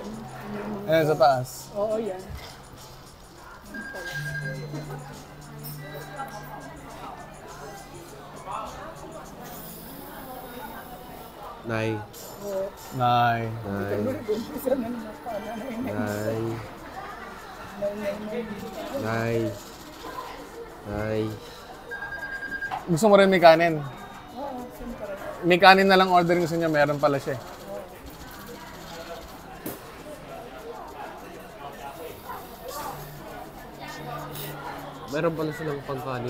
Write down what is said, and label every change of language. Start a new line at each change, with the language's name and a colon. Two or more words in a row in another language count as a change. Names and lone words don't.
Filipino: Ayan, sa taas. Oo, yan. Nay. Oo. Nay. Nay. Gumpisa na naman pa. Nay. Nay. Nay. Gusto mo rin may kanin? Oo, siyempre. May kanin na lang order gusto niya, meron pala siya eh. Meron pala silang pangkanin.